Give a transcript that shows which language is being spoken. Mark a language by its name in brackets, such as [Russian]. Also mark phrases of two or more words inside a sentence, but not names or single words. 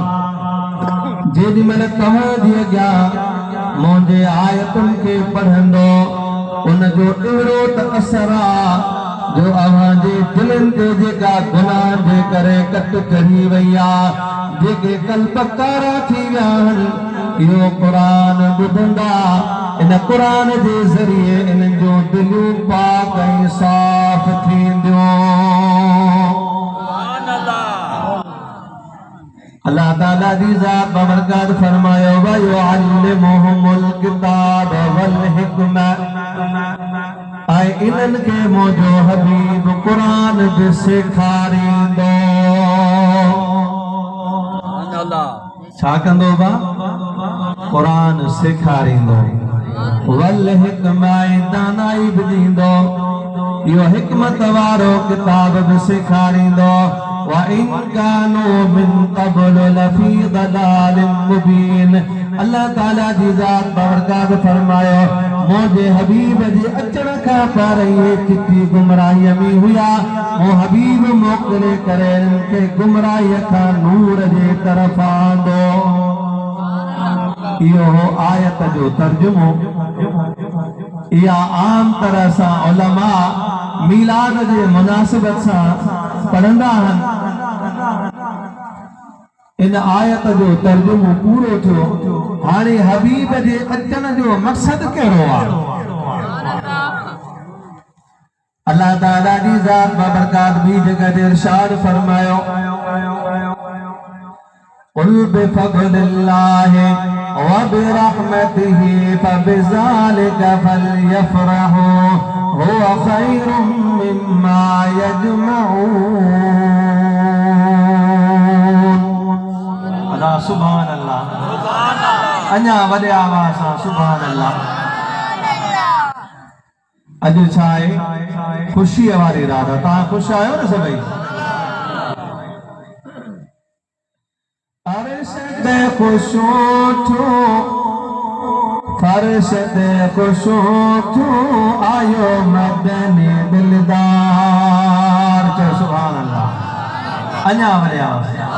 [Sindhi] जेॾी महिल तव्हांजे अॻियां मुंहिंजे आयतुनि खे पढ़ंदो उनजो अहिड़ो त असर आहे जो अव्हांजे दिलनि ते जेका गुनाह जे करे कट चढ़ी वई आहे जेके कल्ब कारा थी विया आहिनि इहो क़ुरान ॿुधंदा इन क़ुरान जे ज़रिए इन्हनि जो दिलियूं पाक ऐं साफ़ थींदियूं अल्लाह ताला दी ज़ात बरकत फरमायो [Arabic] ويعلمهم الكتاب والحكمة [Sindhi] ऐं इन्हनि खे मुंहिंजो हबीब क़ुरान बि सेखारींदो छा कंदो बा क़ुरान सेखारींदो [Arabic] والحكمة [Sindhi] दानाई बि ॾींदो इहो हिकमत वारो किताब बि सेखारींदो [Arabic] وَإِنْ كَانُوا مِنْ قَبْلُ لَفِي ضَلَالٍ مُبِينٍ [Sindhi] अल्लाह ताला जी ज़ात बरकत फरमायो मुंहिंजे हबीब जे अचण खां पहिरीं चिटी गुमराहीअ में हुआ वो हबीब मोकिले करे इन्हनि खे गुमराहीअ खां नूर जे तरफ़ आंदो इहो आयत जो तर्जुमो इहा आम तरह सां उलमा मीलाद जे मुनासिबत सां पढ़ंदा आहिनि इन आयत जो तर्जुमो पूरो थियो हाणे हबीब जे अचण जो मक़सद कहिड़ो आहे अल्लाह ताला जी ज़ात बरकत ॿी जगह ते इरशाद फरमायो [Arabic] قل بفضل الله وبرحمته فبذلك فليفرحوا هو خير مما [Sindhi] يجمعون [Arabic] الله سبحان الله [Sindhi] अञा वॾे आवाज़ सां [Arabic] سبحان الله [Sindhi] अॼु छा आहे ख़ुशीअ वारी रात आहे तव्हां ख़ुशि आहियो न सभई अर्श ते ख़ुशो थियो फर्श ते ख़ुशो थियो आयो मदनी दिलदार चओ [Arabic] سبحان الله [Sindhi] अञा वॾे आवाज़